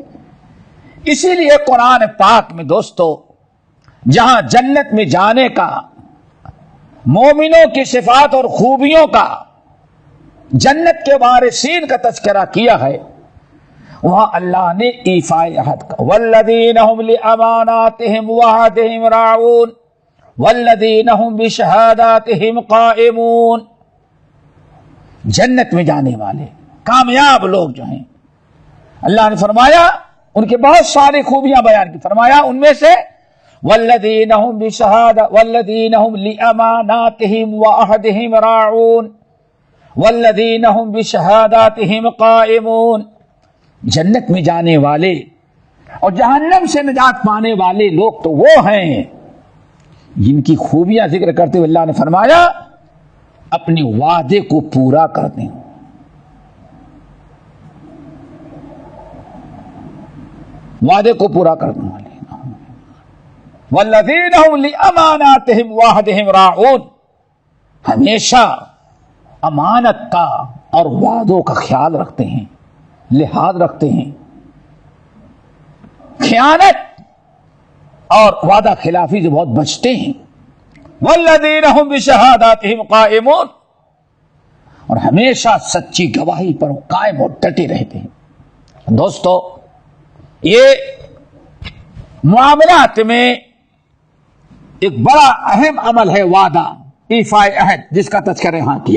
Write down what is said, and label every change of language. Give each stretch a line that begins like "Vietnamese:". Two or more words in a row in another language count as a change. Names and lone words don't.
Urdu: اسی لیے قرآن پاک میں دوستو جہاں جنت میں جانے کا، مومنوں کی صفات اور خوبیوں کا، جنت کے وارثین کا تذکرہ کیا ہے، وہاں اللہ نے ایفاء عہد کا،
Arabic: والذین هم لاماناتهم وعہدهم راعون والذین هم بشہاداتہم قائمون،
Urdu: جنت میں جانے والے کامیاب لوگ جو ہیں، اللہ نے فرمایا ان کے بہت ساری خوبیاں بیان کی، فرمایا ان میں سے
Arabic: والذین هم والذین هم لأماناتہم وعہدہم راعون والذین هم بشہاداتہم قائمون،
Urdu: جنت میں جانے والے اور جہنم سے نجات پانے والے لوگ تو وہ ہیں جن کی خوبیاں ذکر کرتے ہوئے اللہ نے فرمایا اپنے وعدے کو پورا کرتے ہیں، وعدے کو پورا کرنے والے،
Arabic: والذین هم لأماناتہم وعہدہم راعون،
Urdu: ہمیشہ امانت کا اور وعدوں کا خیال رکھتے ہیں، لحاظ رکھتے ہیں، خیانت اور وعدہ خلافی سے بہت بچتے ہیں،
Arabic: والذین هم بشہاداتہم قائمون،
Urdu: اور ہمیشہ سچی گواہی پر قائم اور ڈٹے رہتے ہیں۔ دوستو، یہ معاملات میں ایک بڑا اہم عمل ہے وعدہ، ایفاء عہد، جس کا تذکرہ یہاں کیا۔